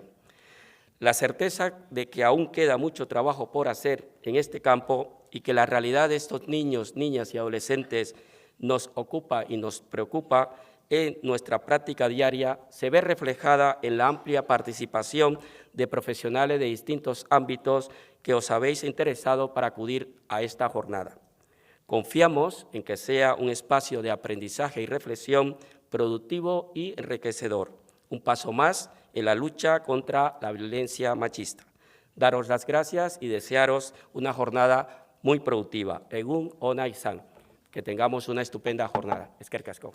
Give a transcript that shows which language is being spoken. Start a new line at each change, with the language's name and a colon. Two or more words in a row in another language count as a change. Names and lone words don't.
Spanish: La certeza de que aún queda mucho trabajo por hacer en este campo y que la realidad de estos niños, niñas y adolescentes nos ocupa y nos preocupa en nuestra práctica diaria se ve reflejada en la amplia participación de profesionales de distintos ámbitos que os habéis interesado para acudir a esta jornada. Confiamos en que sea un espacio de aprendizaje y reflexión productivo y enriquecedor, un paso más en la lucha contra la violencia machista. Daros las gracias y desearos una jornada muy productiva.
Basque: Egun ona izan.
Spanish: Que tengamos una estupenda jornada.
Basque: Eskerrik asko.